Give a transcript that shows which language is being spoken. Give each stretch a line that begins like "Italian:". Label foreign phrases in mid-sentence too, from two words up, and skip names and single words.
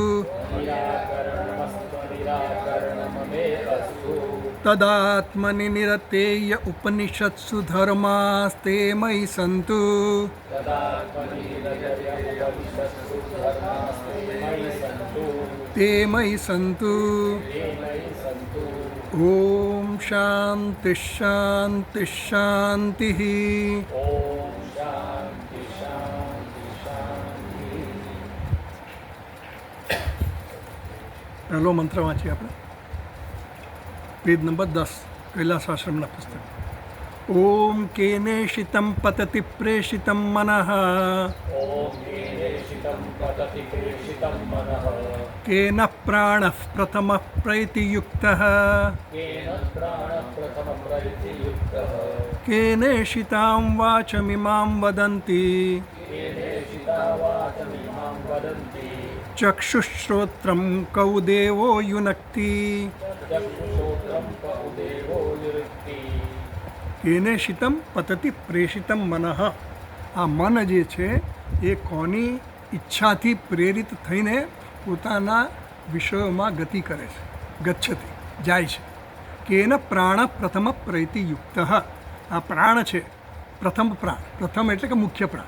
Sanskrit: तदात्मनि निरतेय उपनिषत्सु धर्मास्ते मयि सन्तु। ते मयि सन्तु। ॐ शान्तिः शान्तिः शान्तिः।
Gujarati: પહેલો મંત્ર વાંચીએ આપણે, પેજ નંબર 10 કૈલાસાશ્રમના પુસ્તક.
Sanskrit: ओम केनेषितं पतति प्रेषितं मनः केन प्राणः प्रथमः प्रैतियुक्तः केनेषितां वाचमिमां वदन्ति चक्षुश्रोत्रं कौ देवो युनक्ति। केनेषितं पतति प्रेषितं मनः।
Gujarati: આ મન જે છે એ કોની ઈચ્છાથી પ્રેરિત થઈને પોતાના વિષયોમાં ગતિ કરે છે, ગચ્છતિ જાય છે.
Sanskrit: केन प्राण प्रथम प्रैतियुक्त.
Gujarati: આ પ્રાણ છે, પ્રથમ પ્રાણ. પ્રથમ એટલે કે મુખ્ય પ્રાણ.